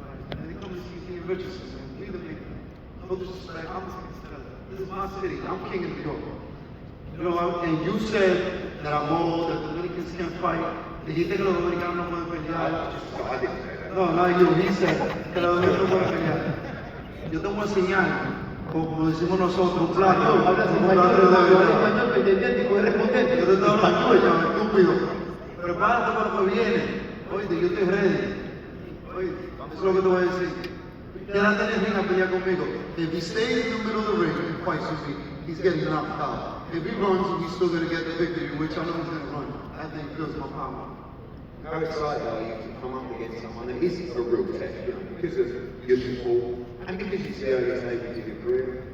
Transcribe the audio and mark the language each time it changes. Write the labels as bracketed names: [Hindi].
[English] They come to see Richardson, man. We the big. No disrespect, this is my city, I'm king of New York. You know, and you said that I'm old, that the Dominicans can't fight. [Spanish] Dijiste que los dominicanos no pueden pelear. [English] I didn't say that. No, not you, he said [Spanish] que los dominicanos no pueden pelear. Yo te voy a enseñar, como decimos nosotros, un plato. Hablas español, para entender y poder responder. Yo te estoy hablando español, estúpido. Prepárate para lo que viene. Oye, yo estoy ready. Oye, eso es lo que te voy a decir. Quédate en el ring a pelear conmigo. [English] If he stays in the middle of the ring and fights with me, he's getting knocked out. If he runs, he's still going to get the victory, which I know he's going to run. That thing feels my power. How excited are you to come up against someone that is a real test, you know, because of your support and because it's the early stages of your career?